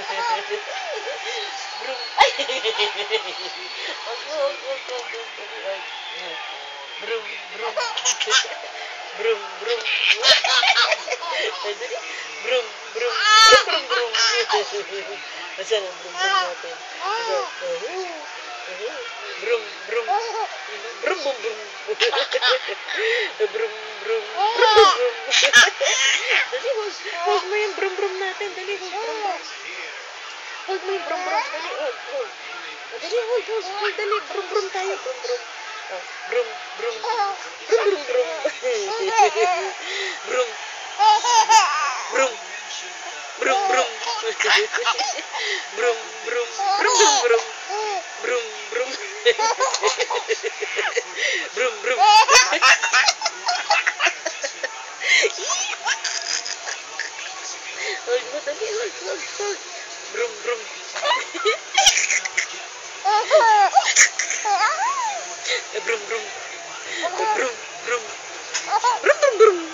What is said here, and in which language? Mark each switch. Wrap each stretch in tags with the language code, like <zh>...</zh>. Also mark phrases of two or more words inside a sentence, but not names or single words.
<tl>Brum. Ay! Wag. Brum, brum. Brum, brum. Ay, dali. Brum, brum. Brum, brum, brum. Nasaan ang brum, brum natin? Brum, brum. Brum, brum, brum. Brum, brum. Brum, brum, brum. Dali, hold mo yung brum, brum natin. Dali, hold, brum, brum. Hold mo yung brum, brum. Dali, hold. Dali, hold. Dali, brum, brum tayo. Brum, brum. Brum, brum. Brum, brum, brum. Brum. Brum. Brum, brum. Brum, brum. Brum, brum, brum. Brum, brum. Brum, brum. Hold mo, dali, hold. Brum, brum. Brum, brum. Brum, brum. Brum, brum, brum.</tl>